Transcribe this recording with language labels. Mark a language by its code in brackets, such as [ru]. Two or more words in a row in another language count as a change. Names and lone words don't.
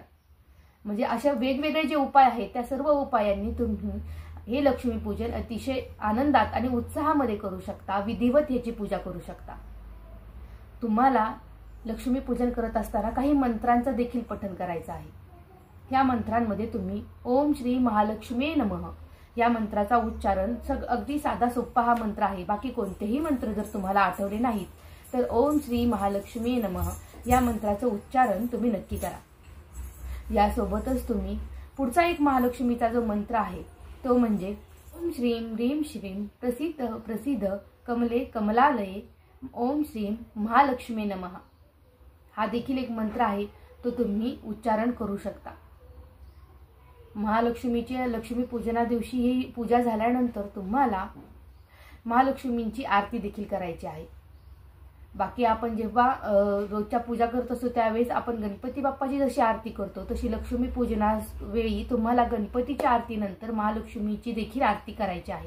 [mr] म्हणजे अशा वेगवेगळे जे उपाय आहेत त्या सर्व उपायांनी तुम्ही हे लक्ष्मीपूजन अतिशय आनंदात आणि उत्साहामध्ये करू शकता. विधिवत ह्याची पूजा करू शकता. तुम्हाला लक्ष्मीपूजन करत असताना काही मंत्रांचं देखील पठण करायचं आहे. या मंत्रांमध्ये तुम्ही [sa] ओम श्री महालक्ष्मी नमः [mr] या मंत्राचा उच्चारण अगदी साधा सोपा हा मंत्र आहे. बाकी कोणतेही मंत्र जर तुम्हाला आठवले नाहीत तर [sa] ओम श्री महालक्ष्मी नमः [mr] या मंत्राचं उच्चारण तुम्ही नक्की करा. यासोबतच तुम्ही पुढचा एक महालक्ष्मीचा जो मंत्र आहे तो म्हणजे [sa] ओम श्रीं ह्रीं श्रीं प्रसिद्ध प्रसिद्ध कमले कमलालये ओम श्रीं महालक्ष्मी नमः [mr] हा देखील एक मंत्र आहे. तो तुम्ही उच्चारण करू शकता. महालक्ष्मीच्या लक्ष्मी पूजना दिवशी ही पूजा झाल्यानंतर तुम्हाला महालक्ष्मींची आरती देखील करायची आहे. बाकी आपण जेव्हा रोजच्या पूजा करत असतो त्यावेळेस आपण गणपती बाप्पाची जशी आरती करतो तशी लक्ष्मी पूजनावेळी तुम्हाला गणपतीच्या आरतीनंतर महालक्ष्मीची देखील आरती करायची आहे.